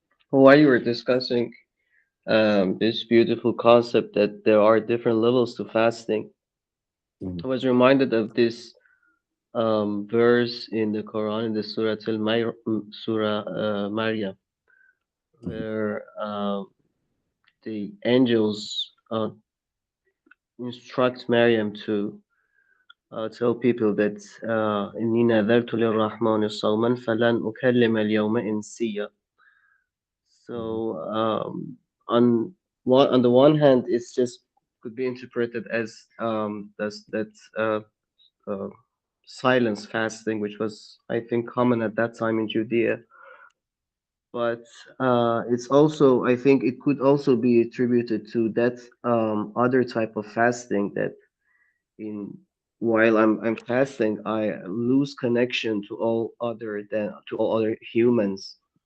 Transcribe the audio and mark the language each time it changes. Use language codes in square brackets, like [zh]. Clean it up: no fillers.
[en] While you were discussing this beautiful concept that there are different levels to fasting, I was reminded of this verse in the Quran, in the Surah Maryam, where the angels instruct Maryam to tell people that [ar] إني نذرت للرحمن صوما فلن أكلم اليوم إنسيا. [en] So on the one hand, it's just could be interpreted as uh, silence fasting, which was, I think, common at that time in Judea. But it's also, I think, it could also be attributed to that other type of fasting that in while I'm fasting, I lose connection to all other humans.